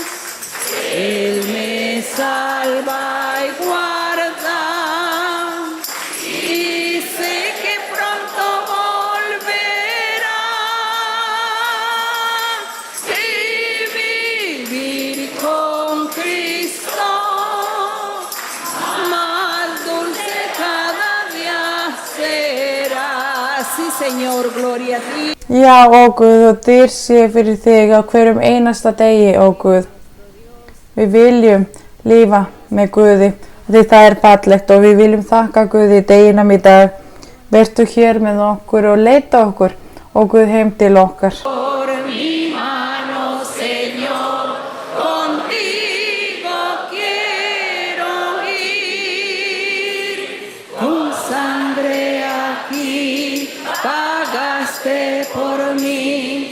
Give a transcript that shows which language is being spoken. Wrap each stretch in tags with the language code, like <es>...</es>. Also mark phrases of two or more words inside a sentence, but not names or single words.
<es>Él me salva y guarda y sé que pronto volverá. Y vivir con Cristo más dulce cada día será. Sí, Señor, gloria a ti.</es> <is>Já, ó Guð, og dýr sé fyrir þig á hverjum einasta degi, ó Guð. Við viljum lifa með Guði, því það er fallegt og við viljum þakka Guði deginum í dag. Vertu hér með okkur og leita okkur, ó Guð, heim til okkar.</is> <es>Por mi mano, Señor, contigo quiero ir. Con sangre aquí pagaste por mí.</es>